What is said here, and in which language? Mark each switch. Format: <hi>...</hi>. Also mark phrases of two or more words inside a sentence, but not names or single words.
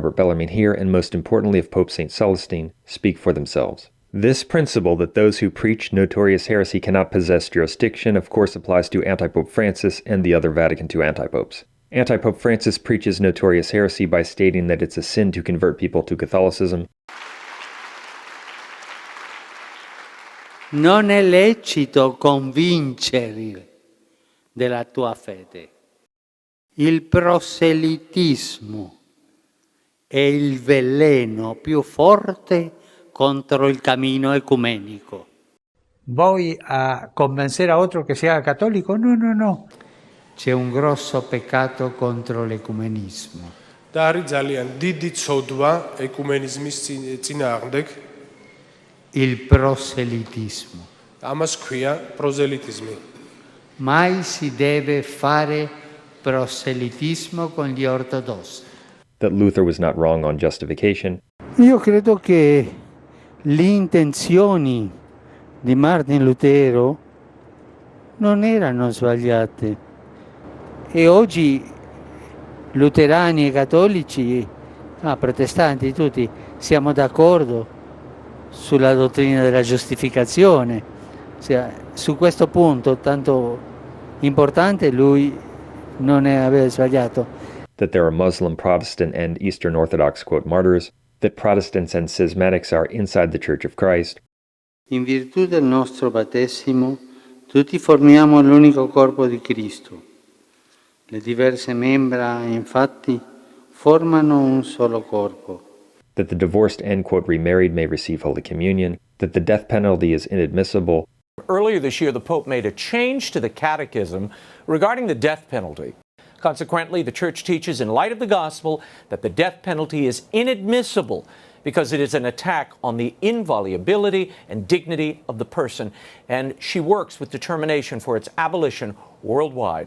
<en>Robert Bellarmine here, and most importantly of Pope St. Celestine, speak for themselves. This principle that those who preach notorious heresy cannot possess jurisdiction, of course, applies to Antipope Francis and the other Vatican II antipopes. Antipope Francis preaches notorious heresy by stating that it's a sin to convert people to Catholicism.</en> <it>Non è lecito convincere della tua fede. Il proselitismo è il veleno più forte contro il cammino ecumenico.</it> <es>¿Voy a convencer a otro que se haga católico? No, no, no.</es> <it>C'è un grosso peccato contro l'ecumenismo.</it> <ka>და არის ძალიან დიდი ცოდვა ეკუმენიზმის წინააღმდეგ.</ka> <it>Il proselitismo.</it> <ka>ამას ქვია პროზელიტიზმი.</ka> <it>Mai si deve fare proselitismo con gli ortodossi.</it> <en>That Luther was not wrong on justification.</en> <it>Io credo che le intenzioni di Martin Lutero non erano sbagliate. E oggi luterani e cattolici, protestanti tutti, siamo d'accordo sulla dottrina della giustificazione. Su questo punto tanto importante lui non aveva sbagliato.</it> <en>That there are Muslim, Protestant, and Eastern Orthodox, quote, martyrs, that Protestants and schismatics are inside the Church of Christ.</en> <it>In virtù del nostro battesimo, tutti formiamo l'unico corpo di Cristo. Le diverse membra, infatti, formano un solo corpo.</it> <en>That the divorced and, quote, remarried may receive Holy Communion, that the death penalty is inadmissible. Earlier this year, the Pope made a change to the Catechism regarding the death penalty. Consequently, the Church teaches in light of the Gospel that the death penalty is inadmissible because it is an attack on the inviolability and dignity of the person, and she works with determination for its abolition worldwide.</en>